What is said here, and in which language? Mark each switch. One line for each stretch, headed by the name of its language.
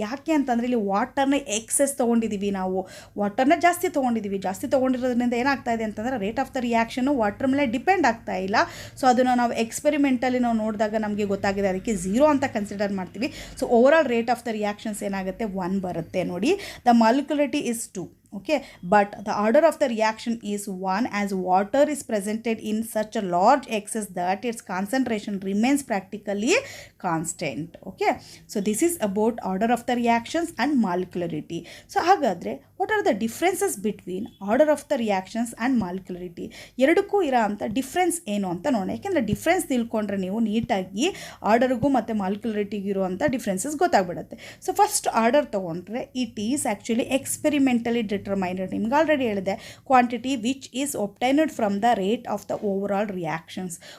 Kannada: ಯಾಕೆ ಅಂತಂದರೆ ಇಲ್ಲಿ ವಾಟರ್ನ ಎಕ್ಸೆಸ್ ತೊಗೊಂಡಿದ್ದೀವಿ ನಾವು, ವಾಟರ್ನ ಜಾಸ್ತಿ ತೊಗೊಂಡಿರೋದ್ರಿಂದ ಏನಾಗ್ತಾ ಇದೆ ಅಂತಂದರೆ rate of the reaction water ಮೇಲೆ ಡಿಪೆಂಡ್ ಆಗ್ತಾ ಇಲ್ಲ. ಸೊ ಅದನ್ನು ನಾವು ಎಕ್ಸ್ಪೆರಿಮೆಂಟಲ್ಲಿ ನಾವು ನೋಡಿದಾಗ ನಮಗೆ ಗೊತ್ತಾಗಿದೆ, ಅದಕ್ಕೆ 0 ಅಂತ ಕನ್ಸಿಡರ್ ಮಾಡ್ತೀವಿ. So overall rate of the reactions ಏನಾಗುತ್ತೆ? 1 ಬರುತ್ತೆ ನೋಡಿ.
English: The molecularity is 2. Okay, but the order of the reaction is 1 as water is presented in such a large excess that its concentration remains practically constant. Okay, so this is about order of the reactions and molecularity. So
Kannada: hagadre
English: what are the differences between order of the reactions and molecularity?
Kannada: ಎರಡಕ್ಕೂ ಇರೋ ಅಂತ difference ಏನು ಅಂತ ನೋಡೋಣ. ಯಾಕೆಂದರೆ difference ತಿಳ್ಕೊಂಡ್ರೆ ನೀವು ನೀಟಾಗಿ ಆರ್ಡರ್ಗೂ ಮತ್ತು ಮಾಲಿಕ್ಯುಲರಿಟಿಗೂ ಇರುವಂಥ ಡಿಫ್ರೆನ್ಸಸ್ ಗೊತ್ತಾಗ್ಬಿಡುತ್ತೆ. ಸೊ ಫಸ್ಟ್ ಆರ್ಡರ್ ತೊಗೊಂಡ್ರೆ
English: it is actually experimentally determined,
Kannada: ನಿಮ್ಗೆ ಆಲ್ರೆಡಿ ಹೇಳಿದೆ,
English: Quantity which is obtained from the rate of the overall reactions.